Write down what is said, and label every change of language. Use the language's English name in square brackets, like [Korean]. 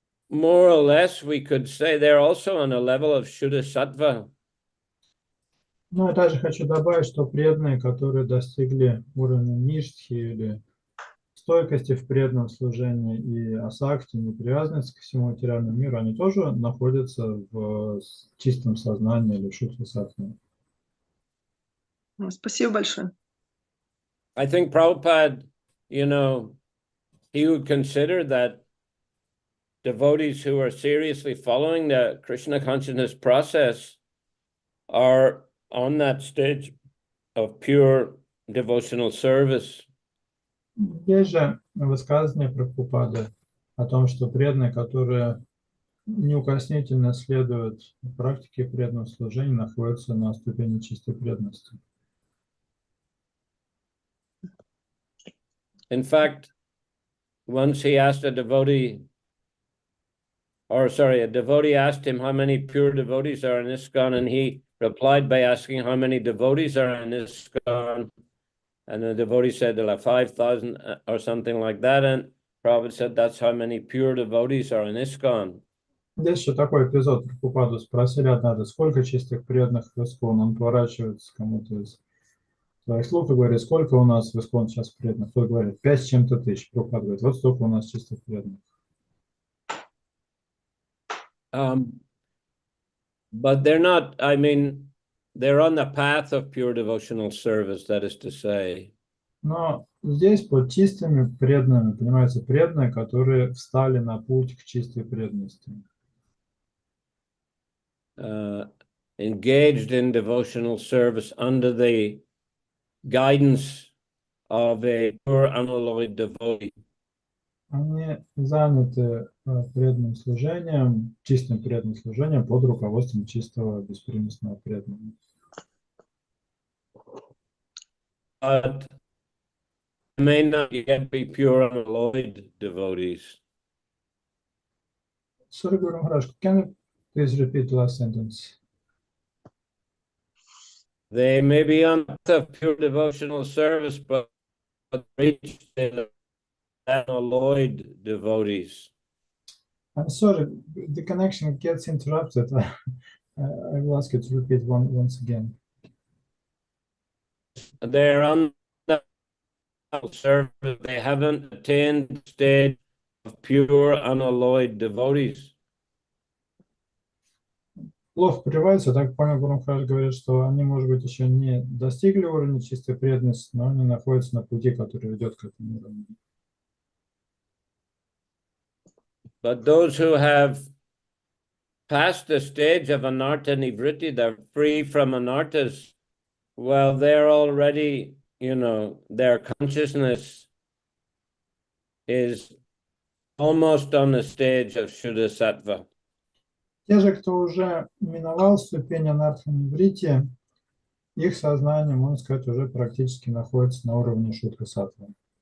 [English] more or less we could say they're also on a level of Shuddha Sattva. [Russian] Ну, я также хочу добавить, что преданные, которые достигли уровня ништхи или стойкости в преданном служении и асакти, непривязанности ко всему материальному миру, они тоже находятся в чистом сознании или шутхе саттве. Спасибо большое. [English] I think Prabhupada, you know, he would consider that devotees who are seriously following the Krishna consciousness process are on that stage of pure devotional service. [Russian] Есть же высказывание Прабхупады о том, что преданные, которые неукоснительно следуют практике преданного служения, находятся на ступени чистой преданности. [English] In fact, once he asked a devotee asked him how many pure devotees are in ISKCON, and he replied by asking how many devotees are in ISKCON. And the devotee said there are 5,000 or something like that. And Prabhupada said that's how many pure devotees are in ISKCON. [Russian] Здесь еще такой эпизод. Прабхупаду спросили однажды, сколько чистых преданных в ISKCON. Он поворачивается кому-то из своих слуг и говорит, сколько у нас в ISKCON сейчас преданных. Кто говорит, 5 с чем-то тысяч. Прабхупада говорит, вот столько у нас чистых преданных. [English] But they're not, I mean, they're on the path of pure devotional service, that is to say. [Russian] Но здесь под чистыми преданными понимаются преданные, которые встали на путь к чистой преданности. [English] Engaged in devotional service under the guidance of a pure unalloyed devotee. [Russian] Они заняты преданным служением, чистым преданным служением под руководством чистого беспримесного преданного. [English] But may not yet be pure unalloyed devotees. Sorry, Guru Maharaj, can you please repeat the last sentence? They may be on the pure devotional service, but reach the unalloyed devotees. I'm sorry, the connection gets interrupted. I will ask you to repeat once again. They're on the service, they haven't attained the state of pure unalloyed devotees. [Russian] Плохо прерывается, так понял, Гуру Махарадж говорит, что они, может быть, еще не достигли уровня чистой преданности, но они находятся на пути, который ведет к этому уровню. [English] But those who have passed the stage of anartha nivritti, they're free from anarthas, well, they're already, you know, their consciousness is almost on the stage of Shuddha Sattva. [Russian] Те же, кто уже миновал ступень анарха-ниврити, их сознание, можно сказать, уже практически находится на уровне шутха саттвы.